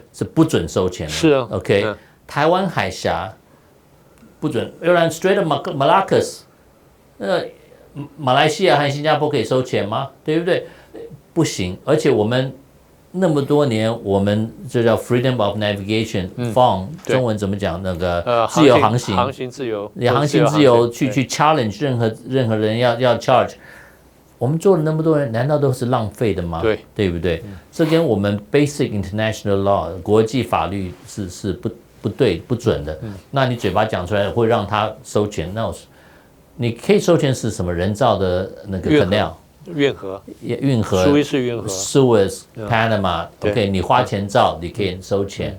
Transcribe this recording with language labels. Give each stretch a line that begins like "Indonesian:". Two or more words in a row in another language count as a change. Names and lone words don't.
Chinese: 是不准收錢的，是啊，OK，台灣海峽不准，要不然
English: Strait of Malacca，
Chinese: 馬來西亞和新加坡可以收錢嗎？對不對？不行，而且我們那麼多年，我們這叫
English: Freedom of Navigation Fund，
Chinese: 中文怎麼講？那個自由航行，航行自由，航行自由去 challenge 任何人要 charge。我們做了那麼多人，難道都是浪費的嗎？對不對？這跟我們
English: basic international law
Chinese: 國際法律是不對不準的。那你嘴巴講出來會讓他收錢，那你可以收錢是什麼？人造的那個 canal 運河，蘇伊士運河 ，Suez、Panama，OK， 你花錢造，你可以收錢。